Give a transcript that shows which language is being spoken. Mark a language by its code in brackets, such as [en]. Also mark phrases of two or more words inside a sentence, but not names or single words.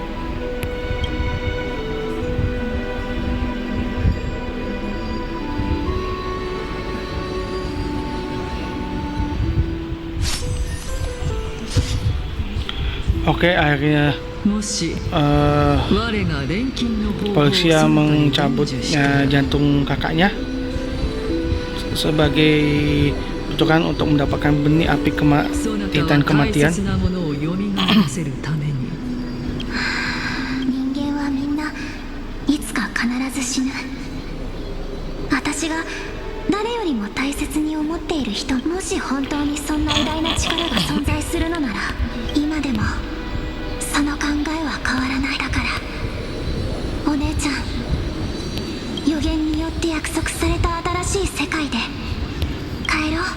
[id] Oke, akhirnya [ja] もし我が錬金の方法を [id] Policia mencabutnya jantung kakaknya sebagai bentukan untuk mendapatkan benih api titan kematian. [ja] 人間はみんないつか必ず死ぬ。私が誰よりも大切に思っている人、もし本当にそんな偉大な力が存在するのなら、今でもその考えは変わらない。だからお姉ちゃん、予言によって約束された新しい世界で帰ろう。